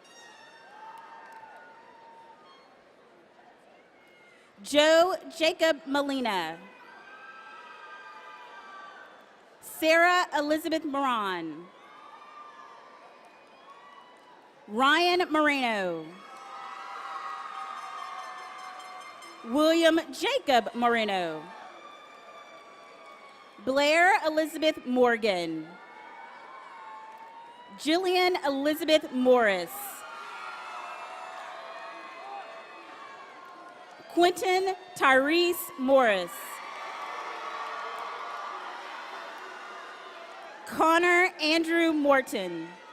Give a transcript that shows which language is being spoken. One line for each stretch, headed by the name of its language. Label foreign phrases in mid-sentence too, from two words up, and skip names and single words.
English: Joe Jacob Molina. Sarah Elizabeth Moran. Ryan Moreno. William Jacob Moreno. Blair Elizabeth Morgan. Jillian Elizabeth Morris. Quentin Tyrese Morris. Connor Andrew Morton.